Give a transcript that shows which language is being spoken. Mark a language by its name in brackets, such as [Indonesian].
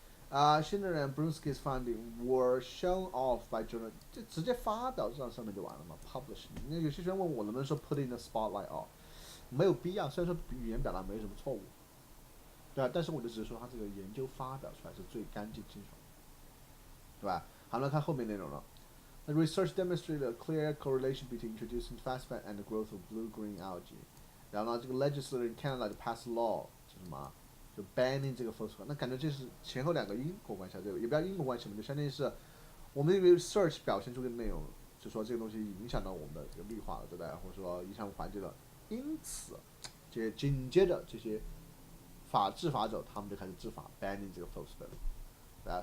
[English] Schindler and Brunski's findings were shown off by journal， [Chinese] 就直接发到这上面就完了嘛 [English] ，publish。 [Chinese] 那有些学生问我能不能说 [English] put in the spotlight off， [Chinese] 没有必要。虽然说语言表达没什么错误，对吧？但是我就只是说他这个研究发表出来是最干净清楚，对吧？好，来看后面内容了。 [English] The research demonstrated a clear correlation between introducing phosphate and the growth of blue-green algae。 [Chinese] 然后呢，这个 legislator in Canada 就 [English] pass law [Chinese] 是什么？ 就 banning 这个 phosphate。那感觉这是前后两个因果关系，对吧？也不要因果关系嘛，就相当于是我们这个 research 表现出的内容，就说这个东西影响到我们的这个绿化了，对不对？或者说影响环境了，因此，紧接着这些执法者他们就开始执法 banning 这个 phosphate， 对吧？